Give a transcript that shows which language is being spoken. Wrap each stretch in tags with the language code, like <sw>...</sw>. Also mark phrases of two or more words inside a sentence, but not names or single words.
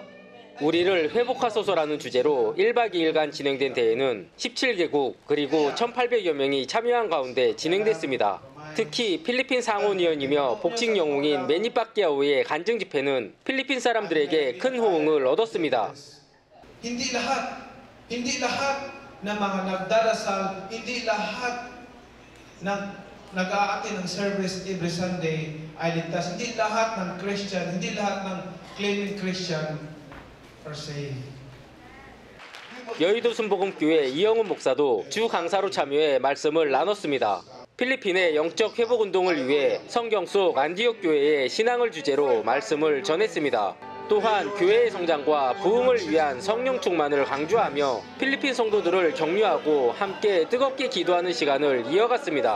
<ko>우리를 회복하소서라는 주제로 1박 2일간 진행된 대회는 17개국 그리고 1,800여 명이 참여한 가운데 진행됐습니다. 특히 필리핀 상원의원이며 복직 영웅인 매니 파퀴아오의 간증 집회는 필리핀 사람들에게 큰 호응을 얻었습니다.</ko> <tl>Hindi lahat ng mga nagdarasal, hindi lahat ng nag-aati ng</tl> <en>service every Sunday</en> <tl>ay ligtas. Hindi lahat ng Christian, hindi lahat ng</tl> <en>claiming Christian are saved.</en> <ko>여의도 순복음교회 이영훈 목사도 주 강사로 참여해 말씀을 나눴습니다. 필리핀의 영적 회복 운동을 위해 성경 속 안디옥 교회의 신앙을 주제로 말씀을 전했습니다. 또한 교회의 성장과 부흥을 위한 성령 충만을 강조하며 필리핀 성도들을 격려하고 함께 뜨겁게 기도하는 시간을 이어갔습니다.</ko>